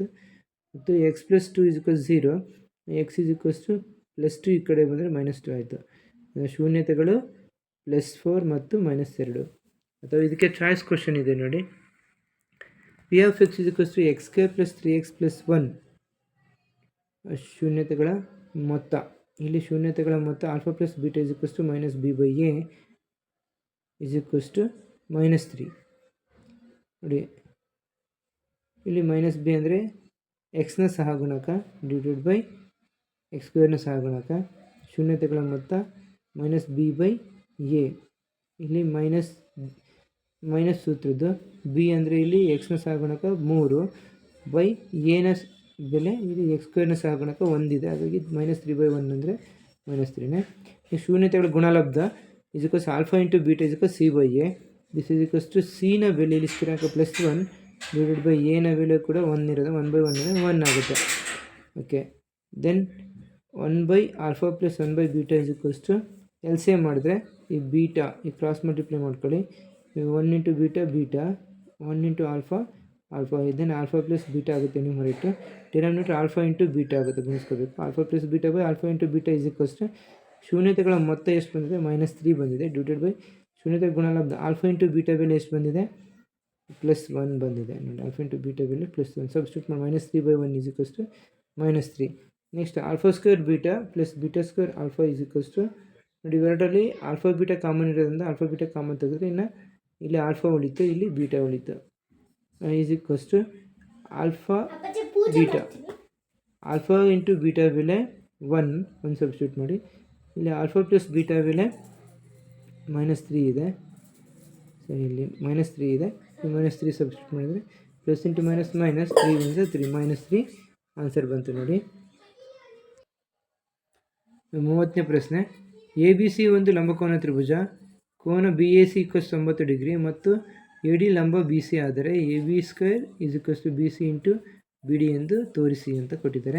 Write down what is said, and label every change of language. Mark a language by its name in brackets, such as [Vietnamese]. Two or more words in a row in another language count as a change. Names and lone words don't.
[Kannada] ಮತ್ತು x + 2 = 0, x +2 ಈ ಕಡೆ ಬಂದರೆ -2 ಆಯಿತು. ಶೂನ್ಯತೆಗಳು +4 ಮತ್ತು -2. ಅಥವಾ ಇದಕ್ಕೆ [English] choice question [Kannada] ಇದೆ ನೋಡಿ. p of x = x² + 3x + 1 ಶೂನ್ಯತೆಗಳ ಮೊತ್ತ. ಇಲ್ಲಿ ಶೂನ್ಯತೆಗಳ ಮೊತ್ತ α + β = -b/a = -3 ನೋಡಿ. ಇಲ್ಲಿ -b ಅಂದರೆ ಎಕ್ಸ್ನ ಸಹಗುಣಕ /x² ನ ಸಹಗುಣಕ. ಶೂನ್ಯತೆಗಳ ಮೊತ್ತ -b/a. ಇಲ್ಲಿ ಮೈನಸ್ ಸೂತ್ರದ್ದು b ಅಂದರೆ ಇಲ್ಲಿ ಎಕ್ಸ್ನ ಸಹಗುಣಕ 3/a ನ ಬೆಲೆ ಇಲ್ಲಿ x² ನ ಸಹಗುಣಕ 1 ಇದೆ. ಹಾಗಾಗಿ -3/1 ಅಂದರೆ -3ನೇ. ಈ ಶೂನ್ಯತೆಗಳ ಗುಣಲಬ್ಧ α × β = c/a. ದಿಸ್ c ನ ಬೆಲೆ ಇಲ್ಲಿ ಸ್ಥಿರಾಂಕ +1 / a ನ ಬೆಲೆ ಕೂಡ 1 ಇರೋದು, 1/1 ಅಂದರೆ 1 ಆಗುತ್ತೆ. [English] okay, then [Kannada] 1/α + 1/β LCM ಮಾಡಿದ್ರೆ ಈ ಬೀಟಾ ಈ [English] cross multiply [Kannada] ಮಾಡ್ಕೊಳ್ಳಿ. 1 × β 1 × α ಇದನ್ನು α + β ಆಗುತ್ತೆ ನ್ಯೂಮರೇಟರ್. ಡಿನಾಮಿನೇಟರ್ α × β ಆಗುತ್ತೆ, ಗುಣಿಸ್ಕೋಬೇಕು. α + β / α × β ಶೂನ್ಯತೆಗಳ ಮೊತ್ತ ಎಷ್ಟು ಬಂದಿದೆ? -3 ಬಂದಿದೆ. ಶೂನ್ಯತೆ ಗುಣಲಬ್ಧ α × β ಬೆಲೆ ಎಷ್ಟು ಬಂದಿದೆ? +1 ಬಂದಿದೆ ನೋಡಿ. α × β ಬೆಲೆ +1 ಸಬ್ಸ್ಟಿಟ್ಯೂಟ್ ಮಾಡಿ -3/1 = -3. ನೆಕ್ಸ್ಟ್ α² β + β² α ನೋಡಿ. ಇವೆರಡರಲ್ಲಿ α β ಕಾಮನ್ ಇರೋದ್ರಿಂದ α β ಕಾಮನ್ ತೆಗೆದ್ರೆ ಇನ್ನು ಇಲ್ಲಿ α ಉಳಿತು, ಇಲ್ಲಿ β ಉಳಿತು. α β α × β ಬೆಲೆ 1 ಸಬ್ಸ್ಟಿಟ್ಯೂಟ್ ಮಾಡಿ. ಇಲ್ಲಿ α + β ಬೆಲೆ -3 ಇದೆ. ಸರಿ, ಇಲ್ಲಿ -3 ಇದೆ. -3 ಸಬ್ಸ್ಟಿಟ್ಯೂಟ್ ಮಾಡಿದರೆ +× -3 -3 ಆನ್ಸರ್ ಬಂತು ನೋಡಿ. 30ನೇ ಪ್ರಶ್ನೆ. ABC ಒಂದು ಲಂಬಕೋನ ತ್ರಿಭುಜ. ಕೋನ BAC = 90 ಡಿಗ್ರಿ ಮತ್ತು AD ಲಂಬ BC ಆದರೆ AB² = BC × BD ಎಂದು ತೋರಿಸಿ ಅಂತ ಕೊಟ್ಟಿದ್ದಾರೆ.